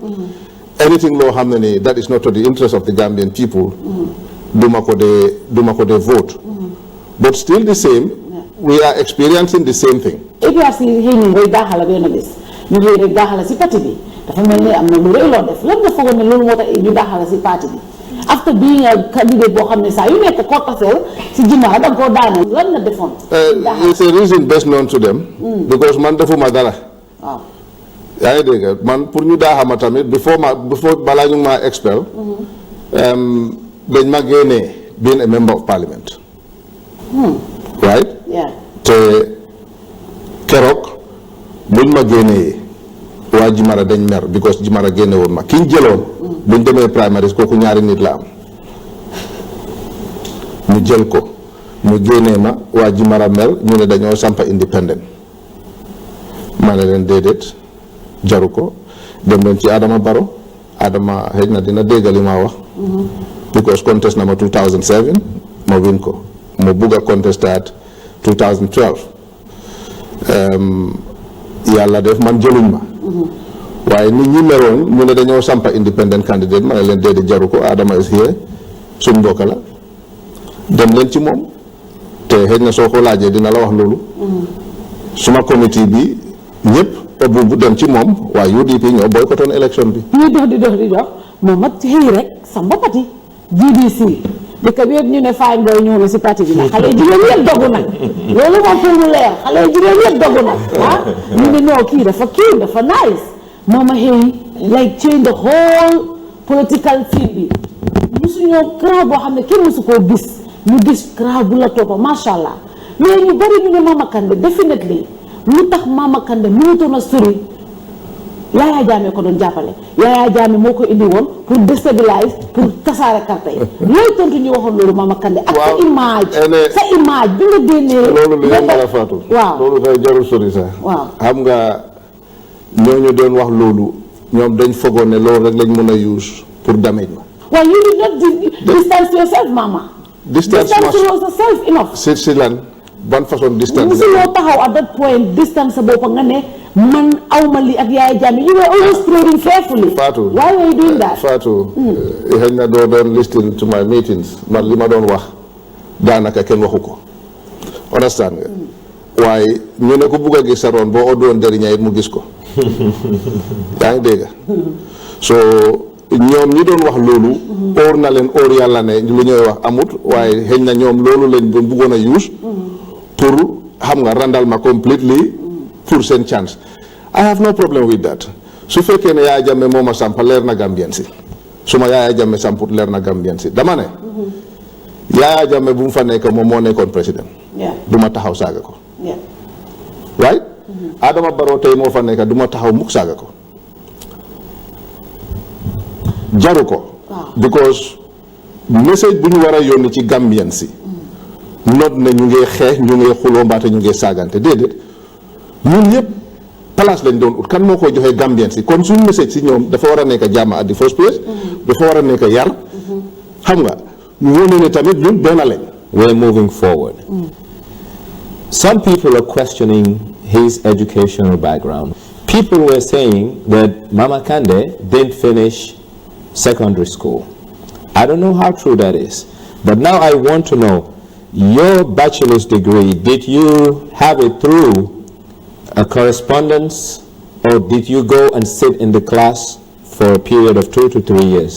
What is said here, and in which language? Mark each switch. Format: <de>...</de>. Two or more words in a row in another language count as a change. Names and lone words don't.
<en>anything</en> <wo>loo xam ne ni</wo> <en>that is not to the interest of the Gambian people.</en> <wo>duma ko dee vote.</wo> <en>but still the same. we are experiencing the same thing.</en> <wo>APRC xëy na ngay daaxala benn bés ñu xëy rek daaxala si parti bi dafa mel ni am na lu rëy loo def lan nga foogoon ne loolu moo tax ñu daaxala si parti bi</wo> <en>after being a candidate</en> <wo>boo xam ne saa yu nekk kortasel si ginnaaw da nga koo daane lan nga defoon.</wo> <en>it's a reason best known to them.</en> <wo>because man defuma dara. waaw. yaa ngi dégg man pour ñu daaxama tamit before balaa ñu ma expel. dañ ma génnee</wo> <en>being a member of parliament.</en> <wo>right. te keroog buñ ma génnee waa Jimara dañ mer because Jimara génne woon ma kiñ jëloon. buñ demee primaries kooku ñaari nit la am. ñu jël ko ñu génnee ma waa Jimara mer ñu ne dañoo sampa independent. ma ne leen déedéet jaru ko dem leen ci Adama Barrow Adama xëy na dina dégg li ma wax. because contest na ma 2007 ma win ko ma bugg a contestaat 2012 yàlla def man jëluñ ma. waaye nit ñi meroon ñu ne dañoo sampa</wo> <en>independent candidate</en> <wo>ma ne leen déedéet jaru ko</wo> <en>Adama is here</en> <wo>suñ mbokk la dem leen ci moom te xëy na soo ko laajee dina la wax loolu. suma committee bi ñëpp bu dem ci moom waaye UDP ñoo boycottoon élection bi. ñuy dox di dox moom mat xëy rek samba parti GDC dëkk bi yëpp ñu ne Fine Boy ñëw na si parti bi nag xale jigéen yëpp dogu nag loolu moom pour mu leer xale jigéen yëpp dogu nag ñu ne non kii dafa nice moom a xëy</wo> <en>like change the whole political scene</en> <wo>bi musu ñoo crowd boo xam ne kenn musu koo gis ñu gis crowd bu la toppa</wo> <ar>macha allah</ar> <wo>mais ñu bari ñu ne Mama Kandeh definitely lu tax Mama Kandeh mënutoon a sori Yaya Jammeh ko doon jàppale Yaya Jammeh moo ko indi woon</wo> <fr>pour déstabiliser</fr> <wo>pour tasaare carte yi looy tontu ñu waxoon loolu Mama Kandeh ak sa image bi nga génnee loolu li nga Fatou waaw loolu day jarul sori sax waaw xam nga ñooñu doon wax loolu ñoom dañ fogoon ne loolu rek lañ mën a use pour damage ma</wo> <en>waaw you did not distance yourself Mama distance yourself enough</en> <wo>si lan ban façon distance musuloo taxaw</wo> <en>at that point</en> <wo>distance sa bopp nga ne man awma li ak Yaya Jammeh</wo> <en>you were always trading carefully. Fatou why were you doing that?</en> <wo>Fatou xëy na doo doon</wo> <en>listen to my meetings</en> <wo>man li ma doon wax daanaka kenn waxu ko understand nga waaye ñu ne ko bugg a gis sa roon boo oddoon jëriña it mu gis ko yaa ngi dégg so ñoom ñi doon wax loolu óor na leen óor yàlla ne lu ñuy wax amut waaye xëy na ñoom loolu lañ doon buggoon a use pour xam nga randal ma completely pour seen chance</wo> <en>I have no problem with that</en> <wo>su fekkee ne Yaya Jammeh moo ma sampa leer na Gambien si su ma Yaya Jammeh samput leer na Gambien si dama ne Yaya Jammeh bu mu fa nekk moom moo nekkoon président du ma taxaw saaga ko right Adama Barrow tey moo fa nekk du ma taxaw mukk saaga ko jaru ko because message bu ñu war a yónni ci Gambien si not ne ñu ngi xeex ñu ngi xuloo mbaate ñu ngi saagante déedéet ñun yëpp place lañ doon ut kan moo koy joxee Gambien si kon suñu message si ñoom dafa war a nekk jàmm</wo> <en>at the first place</en> <wo>dafa war a nekk yar xam nga ñu wone ne tamit ñun benn lañ</wo> <en>we're moving forward Some people are questioning his educational background. People were saying that Mama Kandeh didn't finish secondary school. I don't know how true that is. But now I want to know, your bachelor's degree, did you have it through a correspondence, or did you go and sit in the class for a period of 2 to 3 years?</en>